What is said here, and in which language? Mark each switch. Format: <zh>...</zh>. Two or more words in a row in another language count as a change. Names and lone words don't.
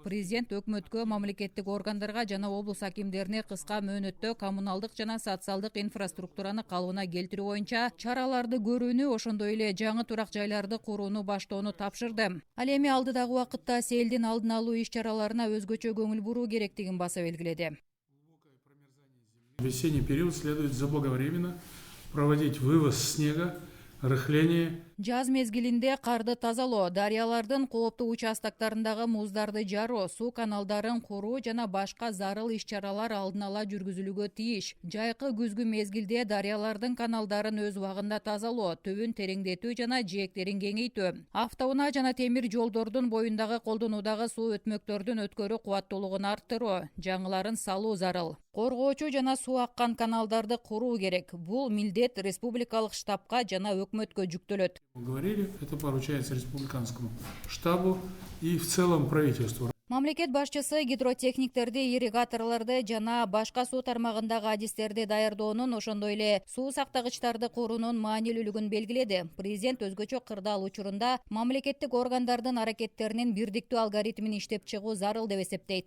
<ky>Президент өкмөткө, мамлекеттик органдарга жана облус акимдерине кыска мөөнөттө коммуналдык жана социалдык инфраструктураны калыбына келтирүү боюнча чараларды көрүүнү, ошондой эле жаңы турак жайларды курууну баштоону тапшырды. Ал эми алдыдагы убакытта селдин алдын алуу иш-чараларына өзгөчө көңүл буруу керек баса белгиледи.</ky> <ru>В весенний период следует заблаговременно проводить вывоз снега, рыхление.</ru> <ky>Жаз мезгилинде карды тазалоо, дарыялардын кооптуу участоктарындагы муздарды жаруу, суу каналдарын куруу жана башка зарыл иш-чаралар алдын ала жүргүзүлүүгө тийиш. Жайкы күзгү мезгилде дарыялардын каналдарын өз убагында тазалоо, түбүн тереңдетүү жана жээктерин кеңейтүү. Автоунаа жана темир жолдордун боюндагы колдонуудагы суу өтмөктөрдүн өткөрүү кубаттуулугун арттыруу, жаңыларын салуу зарыл. Коргоочу жана суу аккан каналдарды куруу керек. Бул милдет республикалык штабка жана өкмөткө жүктөлөт.</ky> <ru>Говорили, это поручается республиканскому штабу и в целом правительству.</ru> <ky>Мамлекет башчысы гидротехниктерди, ирригаторлорду жана башка суу тармагындагы адистерди даярдоонун, ошондой эле суу сактагычтарды куруунун маанилүүлүгүн белгиледи. Президент өзгөчө кырдаал учурунда мамлекеттик органдардын аракеттеринин бирдиктүү алгоритмин иштеп чыгуу зарыл деп эсептейт.</ky>